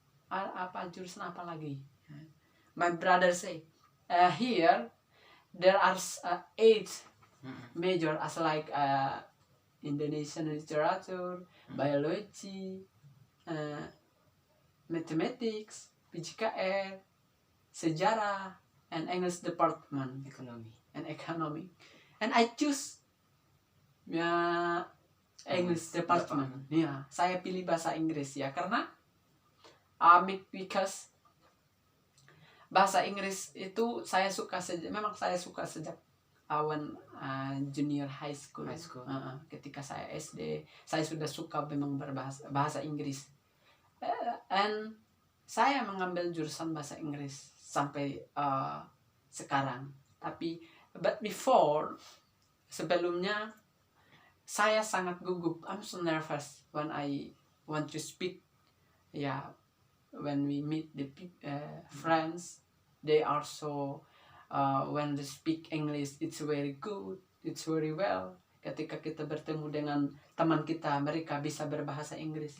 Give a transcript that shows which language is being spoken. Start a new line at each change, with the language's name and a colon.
Indonesian: Apa jurusan apa lagi?
English: My brother say, here there are 8 major as like Indonesian literature, biology, mathematics, PJKR, sejarah, and English department, economy. And I choose English department.
Indonesian: Saya pilih bahasa Inggris ya, karena
English: because
Indonesian: bahasa Inggris itu saya suka sejak
English: when junior high school.
Indonesian: Ketika saya SD, saya sudah suka memang bahasa Inggris.
English: And
Indonesian: saya mengambil jurusan bahasa Inggris sampai sekarang.
English: But before,
Indonesian: sebelumnya saya sangat gugup.
English: I'm so nervous when I want to speak. When we meet the friends, they are so when they speak English, it's very good, it's very well.
Indonesian: Ketika kita bertemu dengan teman kita, mereka bisa berbahasa Inggris.